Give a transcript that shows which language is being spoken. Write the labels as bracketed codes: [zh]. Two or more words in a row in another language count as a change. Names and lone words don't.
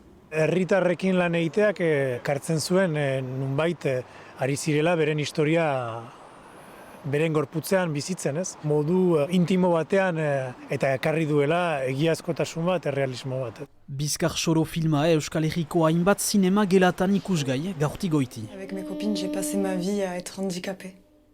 [eu] Herritarrekin lan egiteak kartzen zuen nunbait ari zirela beren historia beren gorputzean bizitzen, ez? Modu intimo batean eta ekarri duela egiazkotasun bat, errealismo bat. Bizkar Xoro filma Euskal Herriko hainbat zinema gelatan ikusgai gaurti goiti. [fr] Avec mes copines, j'ai passé ma vie à être handicapée.